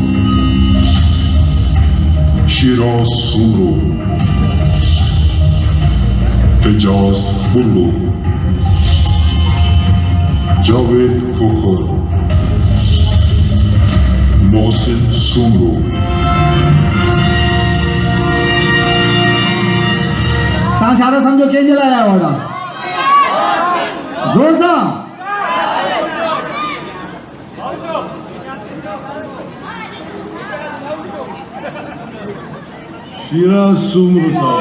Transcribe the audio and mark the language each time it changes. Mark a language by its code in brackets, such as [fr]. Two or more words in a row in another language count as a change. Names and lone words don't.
[sd] Shiraz Suro, Ejaz Fullo, Javed Khokhar, Mohsin Sumro. तव्हां छा था सम्झो कंहिंजे लाइ अवॉर्ड आहे ज़ोर सां शिराज सुमरो साहब